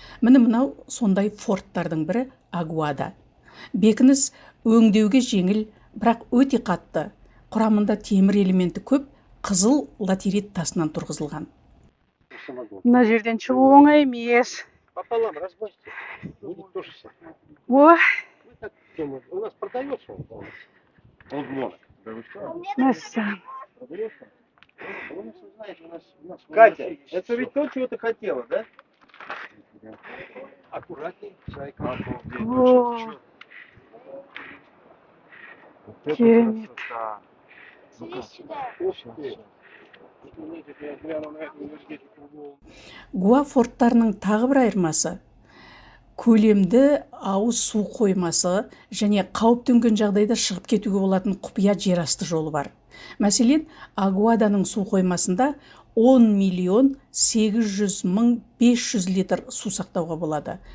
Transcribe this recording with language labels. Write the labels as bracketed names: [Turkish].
[Kazakh] Міне мынау сондай форттардың бірі Агуада. Бекініс өңдеуге жеңіл, бірақ өте қатты. Құрамында темір элементі көп, қызыл латерит тасынан тұрғызылған. Мына жерден шығу оңай емес. [Russian] Пополам разбавьте. Будет тоже самое. Ой, Вы так думаете, у нас продается он? Полблок. Да вы что? [Kazakh] мәссаған. [Russian] Продается? Вы не знаете, у нас Катя, это ведь то, чего ты хотела, да? аккуратней, зайка. О, Вот это [Kazakh] керемет. [Russian] красота. Слезь сюда. Ух ты. Извините, я гляну на эту энергетику. [Kazakh] Гуа форттарының тағы бір айырмасы көлемді ауыз су қоймасы және қауіп төнген жағдайда шығып кетуге болатын құпия жерасты жолы бар. Мәселен, Агуаданың су қоймасында 10.800.500 литр су сақтауға болады.